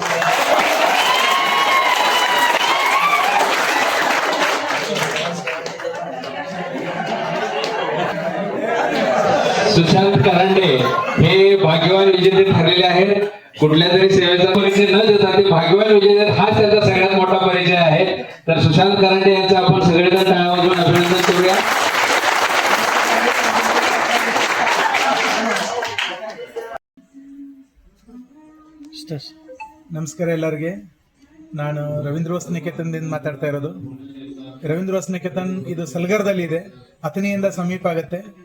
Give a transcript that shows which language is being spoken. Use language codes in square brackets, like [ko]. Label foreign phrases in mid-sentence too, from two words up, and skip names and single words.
[mr] सुशांत करंडे हे भाग्यवान विजेते ठरलेले आहेत. कुठल्या तरी सेवेचा परिचय न देता ते भाग्यवान विजेते आहेत, हाच त्यांचा सगळ्यात मोठा परिचय आहे. तर सुशांत करंडे यांचं आपण सगळेजण टाळ्या वाजवून अभिनंदन करूया. [kn] ನಮಸ್ಕಾರ ಎಲ್ಲರಿಗೆ. ನಾನು ರವೀಂದ್ರ ವಸನಿಕೇತನದಿಂದ ಮಾತಾಡ್ತಾ ಇರೋದು. ರವೀಂದ್ರ ವಸನಿಕೇತನ್ ಇದು ಸಲ್ಗರ್ದಲ್ಲಿ ಇದೆ, ಅಥಣಿಯಿಂದ ಸಮೀಪ ಆಗುತ್ತೆ.